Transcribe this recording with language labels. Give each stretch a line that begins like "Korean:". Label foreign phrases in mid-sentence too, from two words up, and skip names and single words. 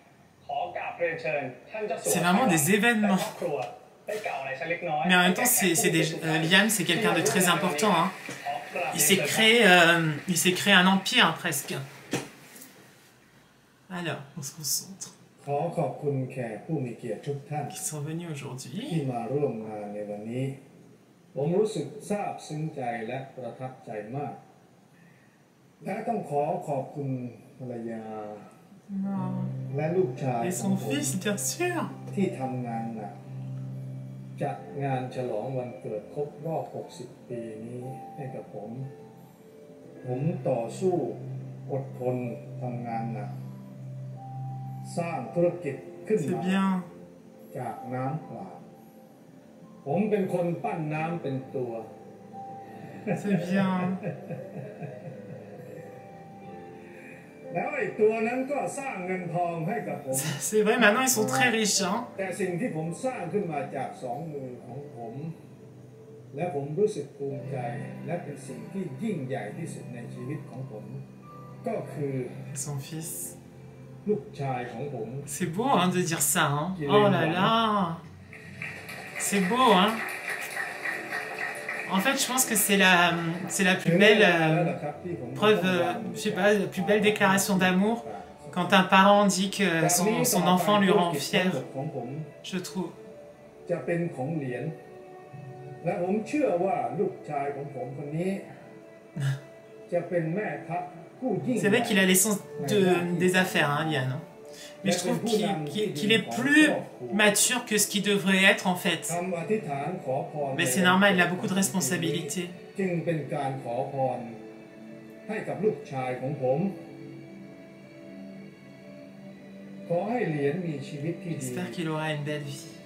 French: C'est vraiment des événements. Mais en même temps, Liam, c'est quelqu'un de très important. Hein. Il s'est créé un empire presque. Alors, on se concentre.
Thai: ขอขอบคุณแขกผู้มีเกียรติทุกท่าน
French: Qui sont venus aujourd'hui.
Thai: ที่มาร่วมงานในวันนี้ผมรู้สึกซาบซึ้งใจและประทับใจมากและต้องขอขอบคุณภรรยาและลูกชาย
French: Et son fils, bien sûr.
Thai: ที่ทำงานหนักจัดงานฉลองวันเกิดครบรอบ 60 ปีนี้ให้กับผมต่อสู้อดทนทำงานหนักสร้างธุรกิจขึ้นมาจากน้ำเปล่าผมเป็นคนปั้นน้ำเป็นตัว
French: C'est bien.
Thai: แล้วไอ้ตัวนั้นก็สร้างเงินทองให้กับผม
French: C'est vrai, maintenant ils sont très riches. Hein.
Thai: แต่สิ่งที่ผมสร้างขึ้นมาจากสองมือของผมและผมรู้สึกภูมิใจและเป็นสิ่งที่ยิ่งใหญ่ที่สุดในชีวิตของผมก็คือ
French: Son fils.
Thai: ลูกชายของผม
French: C'est beau hein, de dire ça. Hein. Oh là là. C'est beau. Hein. En fait, je pense que c'est la plus belle preuve, je sais pas, la plus belle déclaration d'amour quand un parent dit que son enfant lui rend fier, je trouve.
Thai: จะเป็นของเหรียญและผมเชื่อว่าลูกชายของผมคนนี้จะเป็นแม่ทัพ
French: C'est vrai qu'il a l'essence des affaires, hein, Liam. Mais je trouve qu'il est plus mature que ce qu'il devrait être en fait. Mais c'est normal, il a beaucoup de responsabilités. J'espère qu'il aura une belle vie.